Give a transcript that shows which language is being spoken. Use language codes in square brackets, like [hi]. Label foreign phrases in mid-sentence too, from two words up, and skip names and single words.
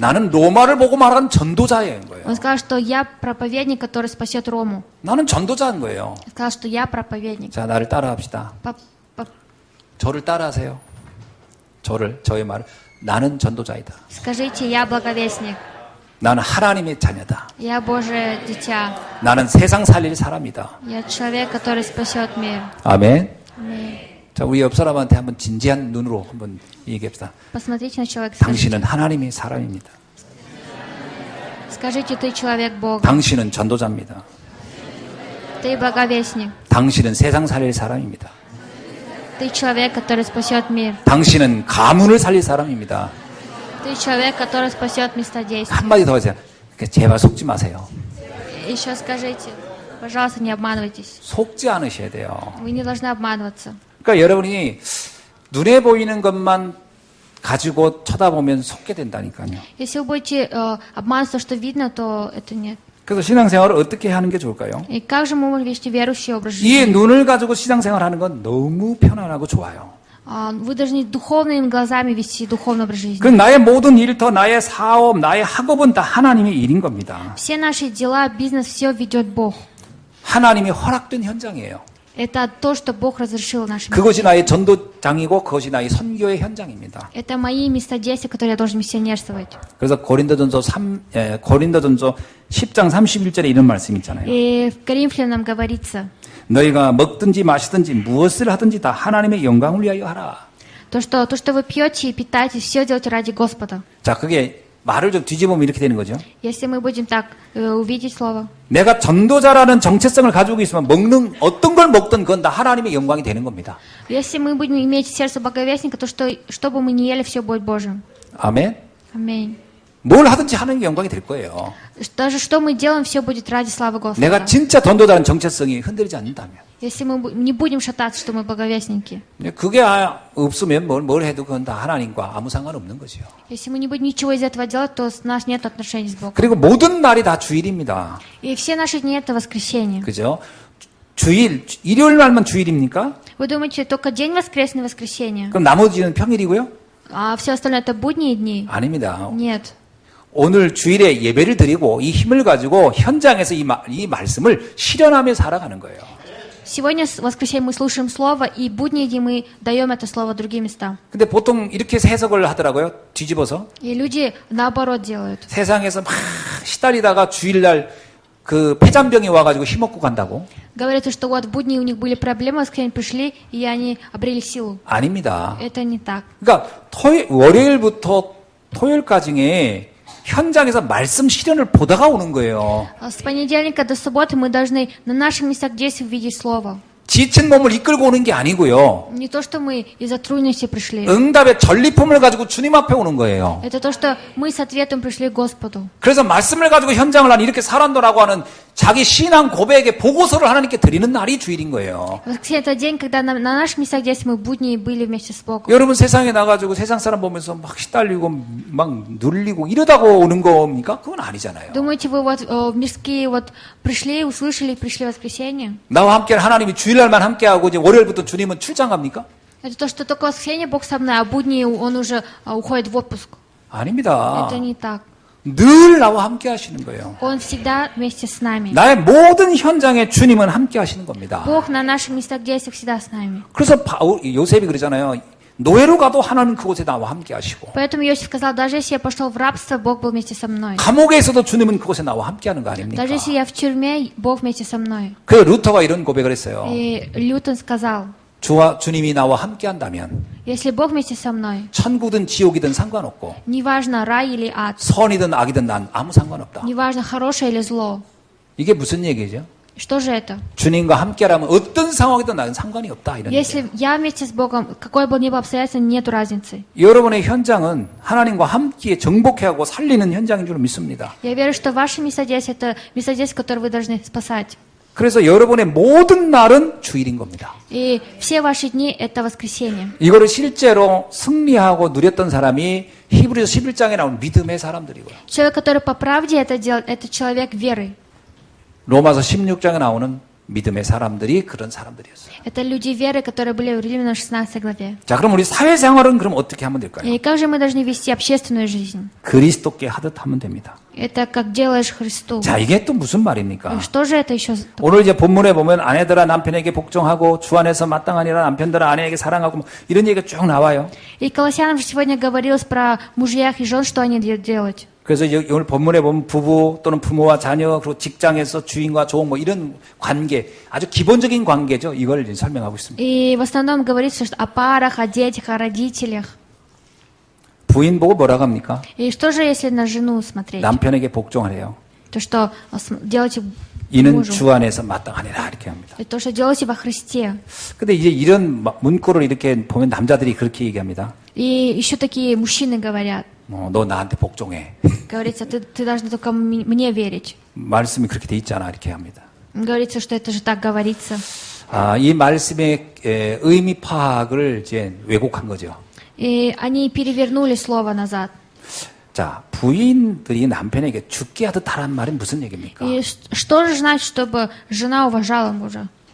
[ko] 나는 로마를 보고 말하는 전도자인 거예요. [ru] Он сказал, что я проповедник, который спасет Рому. [ko] 나는 전도자인 거예요. [ru] Он сказал, что я проповедник. [ko] 자, 나를 따라합시다. 저를 따라하세요. 저의 말을. 나는 전도자이다. [ru] Скажите, я благовестник. [ko] 나는 하나님의 자녀다. [ru] Я Божие дитя. [ko] 나는 세상 살릴 사람이다. [ru] Я человек, который спасет мир. [ko] 아멘. [ru] Аминь. [ko] 자, 우리 옆 사람한테 한번 진지한 눈으로 한번 얘기합시다. [ru] Посмотрите на человека. [ko] 당신은 하나님의 사람입니다. [ru] Скажите, ты человек Бога. [ko] 당신은 전도자입니다. [ru] Ты благовестник. [ko] 당신은 세상 살릴 사람입니다. [ru] Ты человек, который спасет мир. [ko] 당신은 가문을 살릴 사람입니다. [ru] Ты человек, который спасет местодействие. [ko] 한마디 더 하세요. 제발 속지 마세요. [ru] Еще скажите, пожалуйста, не обманывайтесь. [ko] 속지 않으셔야 돼요. [ru] Вы не должны обманываться. [ko] 그러니까 여러분이 눈에 보이는 것만 가지고 쳐다보면 속게 된다니까요. [ru] Если вы будете обманываться, что видно, то это нет. [ko] 그래서 신앙생활을 어떻게 하는 게 좋을까요? [ru] И как же мы можем вести верующий образ [ko] 이 [ru] жизни? [ko] 눈을 가지고 신앙생활 하는 건 너무 편안하고 좋아요. [ru] Вы должны духовными глазами вести духовный образ жизни. [ko] 그 나의 모든 일터, 나의 사업, 나의 학업은 다 하나님의 일인 겁니다. [ru] Все наши дела, бизнес, все ведет Бог. [ko] 하나님이 허락된 현장이에요. [ru] Это то, что Бог разрешил нашим. [ko] 그것이 나의 전도장이고 그것이 나의 선교의 현장입니다. [ru] Это мои местодействия, которые я должен миссионерствовать. [ko] 그래서 고린도전서 10장 31절에 이런 말씀이 있잖아요. [ru] И в Коринфянам говорится, [ko] 너희가 먹든지 마시든지 무엇을 하든지 다 하나님의 영광을 위하여 하라. [ru] то, что вы пьете и питаетесь, все делайте ради Господа. [ko] 자, 그게 말을 좀 뒤집으면 이렇게 되는 거죠. [ru] Если мы будем так увидеть слово. [ko] 내가 전도자라는 정체성을 가지고 있으면 먹는 어떤 걸 먹든 그건 다 하나님의 영광이 되는 겁니다. [ru] Если мы будем иметь сердце благовестника, то что бы мы ни ели, все будет Божьим. [ko] 아멘. [ru] Аминь. [ko] 뭘 하든지 하나님의 영광이 될 거예요. [ru] Даже что мы делаем, все будет ради славы Господа. [ko] 내가 진짜 전도자라는 정체성이 흔들리지 않는다면. [ru] Если мы не будем шататься, что мы благовестники. [ko] 그게 없으면 뭘 해도 그건 다 하나님과 아무 상관없는 거죠. [ru] Если мы не будем ничего из этого делать, то у нас нет отношений с Богом. [ko] 그리고 모든 날이 다 주일입니다. [ru] И все наши дни это воскресенье. [ko] 그죠? 일요일 날만 주일입니까? [ru] Вы думаете, только день воскресный воскресенье? [ko] 그럼 나머지는 평일이고요? [ru] А все остальное это будние дни? [ko] 아닙니다. [ru] Нет. [ko] 오늘 주일에 예배를 드리고 이 힘을 가지고 현장에서 이 말씀을 실현하며 살아가는 거예요. [ru] Сегодня в воскресенье мы слушаем слово, и будние дни мы даем это слово другим местам. [ko] 근데 보통 이렇게 해석을 하더라고요. 뒤집어서. [ru] И люди наоборот делают. [ko] 세상에서 막 시달리다가 주일날 그 폐잔병이 와가지고 힘없고 간다고. [ru] Говорится, что вот в будни у них были проблемы, в воскресенье пришли, и они обрели силу. [ko] 아닙니다. [ru] Это не так. [ko] 그러니까 월요일부터 토요일까지에 현장에서 말씀 실현을 보다가 오는 거예요. [ru] С понедельника до субботы мы должны на наших местах действий видеть слово. [ko] 지친 몸을 이끌고 오는 게 아니고요. [ru] Не то, что мы из-за трудностей пришли. [ko] 응답의 전리품을 가지고 주님 앞에 오는 거예요. [ru] Это то, что мы с ответом пришли к Господу. [ko] 그래서 말씀을 가지고 현장을 난 이렇게 살았노라고 하는 자기 신앙 고백의 보고서를 하나님께 드리는 날이 주일인 거예요. [ru] Воскресенье — это день, когда на наших местах, здесь мы будни были вместе с Богом. [ko] 여러분 세상에 나가지고 세상 사람 보면서 막 시달리고 막 눌리고 이러다가 오는 겁니까? 그건 아니잖아요. [ru] Думаете, вы вот в мирские вот пришли, услышали, пришли в воскресенье? [ko] 나와 함께 하나님이 주일날만 함께하고 이제 월요일부터 주님은 출장 갑니까? [ru] Это то, что только в воскресенье Бог со мной, а будни он уже уходит в отпуск. [ko] 아닙니다. [ru] Это не так. [ko] 늘 나와 함께 하시는 거예요. [ru] Он всегда вместе с нами. [ko] 나의 모든 현장에 주님은 함께 하시는 겁니다. [ru] Бог на наших местах действия всегда с нами. [ko] 그래서 요셉이 그러잖아요. 노예로 가도 하나님 그곳에 나와 함께 하시고 [ru] Поэтому Иосиф сказал, даже если я пошел в рабство, Бог был вместе со мной. [ko] 감옥에 있어도 주님은 그곳에 나와 함께 하는 거 아닙니까? [ru] Даже если я в тюрьме, Бог вместе со мной. [ko] 그래서 루터가 이런 고백을 했어요. [ru] И Лютон сказал, [ko] 주님이 나와 함께 한다면 [ru] если Бог вместе со мной, [ko] 천국이든 지옥이든 상관없고 [ru] неважно рай или ад, [ko] 선이든 악이든 난 아무 상관없다. [ru] неважно хорошее или зло. [ko] 이게 무슨 얘기죠? [ru] Что же это? [ko] 주님과 함께라면 어떤 상황이든 나는 상관이 없다 이런 [ru] Если [ko] 얘기예요. [ru] я вместе с Богом, какой бы ни был обстоятельство, нету разницы. [ko] 여러분의 현장은 하나님과 함께 정복해하고 살리는 현장인 줄 믿습니다. [ru] Я верю, что ваши места здесь — это места здесь, которые вы должны спасать. [ko] 그래서 여러분의 모든 날은 주일인 겁니다. [ru] И все ваши дни — это воскресенье. [ko] 이거를 실제로 승리하고 누렸던 사람이 히브리서 11장에 나온 믿음의 사람들이고요. [ru] Человек, который по правде это делает, это человек веры. [ko] 로마서 16장에 나오는 믿음의 사람들이 그런 사람들이었어요. [ru] Это люди веры, которые были в Римлянам 16 главе. [ko] 자, 그럼 우리 사회생활은 그럼 어떻게 하면 될까요? [ru] И как же мы должны вести общественную жизнь? [ko] 그리스도께 하듯 하면 됩니다. [ru] Это как делаешь Христу. [ko] 자, 이게 또 무슨 말입니까? [ru] Что же это еще? [ko] 오늘 이제 본문에 보면 아내들아 남편에게 복종하고 주 안에서 마땅하니라 남편들아 아내에게 사랑하고 뭐 이런 얘기가 쭉 나와요. [ru] И Колоссянам же сегодня говорилось про мужьях и жен, что они делать. [ko] 그래서 오늘 본문에 보면 부부 또는 부모와 자녀 그리고 직장에서 주인과 종 뭐 이런 관계 아주 기본적인 관계죠. 이걸 이제 설명하고 있습니다. [ru] И в основном говорится что о парах, о детях, о родителях. [ko] 부인 보고 뭐라고 합니까? [ru] И что же, если на жену смотреть? [ko] 남편에게 복종하래요. [ru] То, что делайте [ko] 이는 [ru] мужу. [ko] 주 안에서 마땅하니라 이렇게 합니다. [ru] И то, что делайте во Христе. [ko] 근데 이제 이런 문구를 이렇게 보면 남자들이 그렇게 얘기합니다. [ru] И еще такие мужчины говорят. [ko] 너 나한테 복종해. [ru] Говорится, ты должна только мне верить. [ko] 말씀이 그렇게 돼 있잖아 이렇게 합니다. [ru] Говорится, что это же так говорится. [ko] 이 말씀의 의미 파악을 이제 왜곡한 거죠. [ru] И они перевернули слово назад. [ko] 자, 부인들이 남편에게 죽게 하듯 하란 말은 무슨 얘기입니까? [ru] И что же значит, чтобы жена уважала мужа?